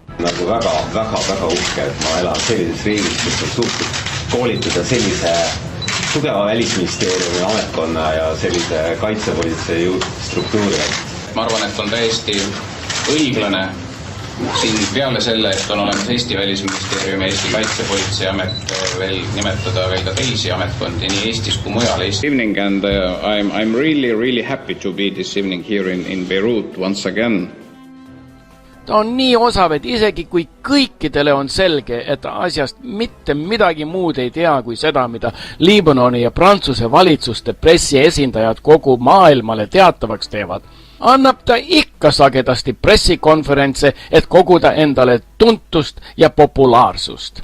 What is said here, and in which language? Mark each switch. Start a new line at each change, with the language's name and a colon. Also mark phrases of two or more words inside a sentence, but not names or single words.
Estonian: Nagu väga uhke, et ma elan sellises riigis, kus on suutnud koolitada sellise tugeva välisministeeriumi ametkonna ja sellise kaitsepolitsei struktuuri. Ma arvan, et on täiesti õiglane siin peale selle, et on olemas Eesti välisministeeriumi ja Eesti kaitsepolitsei amet veel nimetada veel ka teisi ametkondi nii Eestis kui mujal.
English: Evening and I'm really happy to be this evening here in Beirut once again.
Estonian: Ta on nii osav, et isegi kui kõikidele on selge, et asjast mitte midagi muud ei tea kui seda, mida Liibanoni ja Prantsuse valitsuste pressiesindajad kogu maailmale teatavaks teevad, annab ta ikka sagedasti pressikonverentse, et koguda endale tuntust ja populaarsust.